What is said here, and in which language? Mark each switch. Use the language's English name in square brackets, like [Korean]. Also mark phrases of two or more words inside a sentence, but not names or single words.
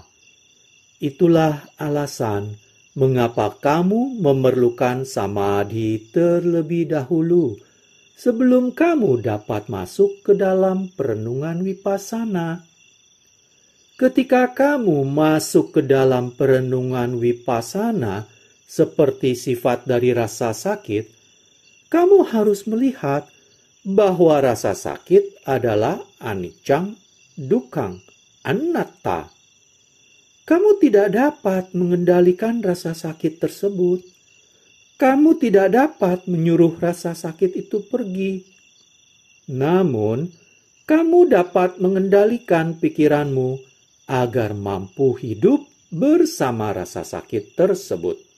[Indonesian] Itulah alasan mengapa kamu memerlukan samadhi terlebih dahulu sebelum kamu dapat masuk ke dalam perenungan vipassana. Ketika kamu masuk ke dalam perenungan vipassana seperti sifat dari rasa sakit, kamu harus melihat bahwa rasa sakit adalah [Pali] anicca, dukkha, anatta. [Indonesian] Kamu tidak dapat mengendalikan rasa sakit tersebut. Kamu tidak dapat menyuruh rasa sakit itu pergi. Namun, kamu dapat mengendalikan pikiranmu agar mampu hidup bersama rasa sakit tersebut.